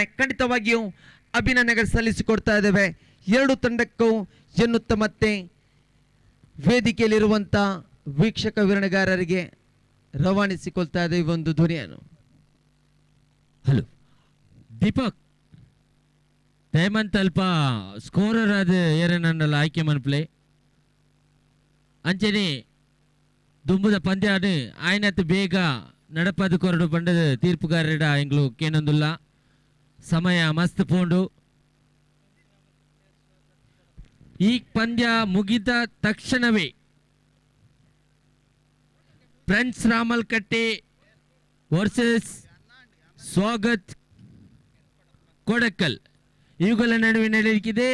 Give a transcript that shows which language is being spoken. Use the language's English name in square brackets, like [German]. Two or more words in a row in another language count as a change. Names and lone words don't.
[Kannada] ಖಂಡಿತವಾಗಿಯೂ ಅಭಿನಂದನೆಗಳು ಸಲ್ಲಿಸಿಕೊಡ್ತಾ ಇದ್ದೇವೆ ಎರಡು ತಂಡಕ್ಕೂ ಎನ್ನುತ್ತ ಮತ್ತೆ ವೇದಿಕೆಯಲ್ಲಿರುವಂಥ ವೀಕ್ಷಕ ವಿವರಣೆಗಾರರಿಗೆ ರವಾನಿಸಿಕೊಳ್ತಾ ಇದೆ ಈ ಒಂದು ಧ್ವನಿಯನ್ನು. [Tulu] ಹಲೋ ದೀಪಕ್ ಹೇಮಂತ್ ಅಲ್ಪ ಸ್ಕೋರರ್ ಆದ ಏರನಲ್ಲ ಆಯ್ಕೆ ಮನ್ಪ್ಲೆ ಅಂಚನೆ ದುಂಬುದ ಪಂದ್ಯ ಆಯ್ನತ್ತು ಬೇಗ ನಡಪದು ಕೊರಡು ಬಂಡದ ತೀರ್ಪುಗಾರರ ಎಂಗ್ಲು ಕೇನೊಂದುಲ್ಲ ಸಮಯ ಮಸ್ತ್ ಪೋಂಡು. [Kannada] ಈ ಪಂದ್ಯ ಮುಗಿದ ತಕ್ಷಣವೇ ಫ್ರೆಂಡ್ಸ್ ರಾಮಲ್ಕಟ್ಟೆ ವರ್ಸಸ್ ಸ್ವಾಗತ್ ಕೊಡಕಲ್ ಇವುಗಳ ನಡುವೆ ನಡೆಯಲಿಕ್ಕಿದೆ.